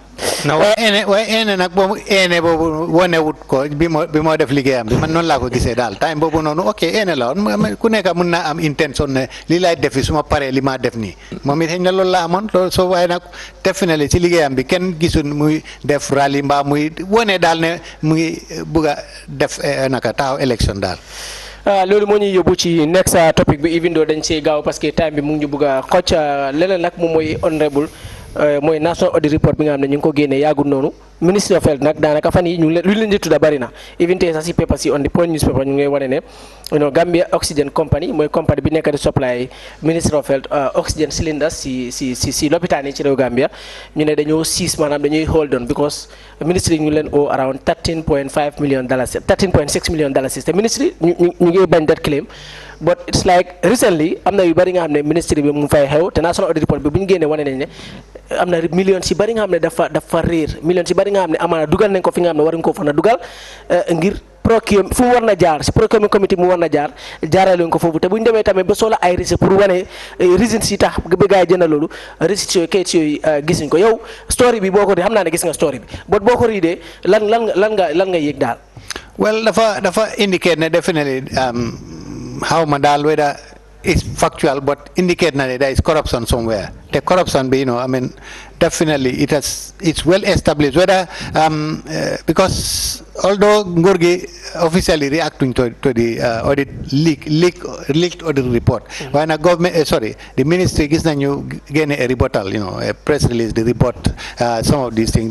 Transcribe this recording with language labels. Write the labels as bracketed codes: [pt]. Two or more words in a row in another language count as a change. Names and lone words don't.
[wo] waaye eene nag boobu eene boobu wonewut ko bi moo def liggéeyam bi man noonu laa ko gisee daal time boobu noonu ok eene la woon ku nekk mun naa am intention ne lii laay defi su ma paree li maa def nii moom it xëy na loolu la amoon loolu soo waaye nag definitely si liggéeyam bi kenn gisul muy def rally mbaa muy wone daal ne mu ngi bugg a def naka taxaw élection daal. loolu moo ñuy yóbbu ci [en] next topic [wo] bi [en] even though [wo] dañ see gaaw parce que time bi mu ngi ñu bugg a xocc leneen nag moom mooy honorable mooy [en] national audit report [wo] bi nga xam ne ñu ngi ko génnee yàggul noonu Ministry of Health nag daanaka fan yi ñu lu leen di tudda bari na even tey sax si paper si [en] on the point newspaper [wo] ñu ngi wane ne Gambia Oxygen Company mooy company bi nekk di supply Ministry of Health [en] oxygen cylinders [wo] si lopitaan yi ci réew Gambia ñu ne dañoo siis maanaam dañuy [en] hold on because [wo] ministry ñu leen [en] owe around $13.6 million [wo] te ministry ñu ngi bañ [en] that claim but it's like recently [wo] am na yu bari nga xam ne ministry bi mu fay xew te [en] national audit report [wo] bi bu ñu génnee wane nañ ne am na millions si bari nga xam ne dafa réer millions si bari nga xam ne amaana dugal nañ ko fi nga xam ne waruñ ko fa na dugal ngir procurement fu mu war na jaar si [en] procurement committee [wo] mu war na jaar jaarale ko foofu te bu ñu demee tamit ba soxla ay receipt pour wane reasons si tax ba gars yi jënd loolu receipt yooyu kayit yooyu gisuñ ko yow story bi boo ko di xam naa ne gis nga story bi but boo ko riidee lan nga yëg daal. [en] well dafa indicate ne definitely how [wo] ma daal [en] whether it's factual but indicate na there is corruption somewhere. The corruption, I mean, definitely it's well established. Whether because although Ngurgi officially reacting to the audit leaked audit report, when a government, the ministry gives you gain a rebuttal, a press release, the report, some of these things.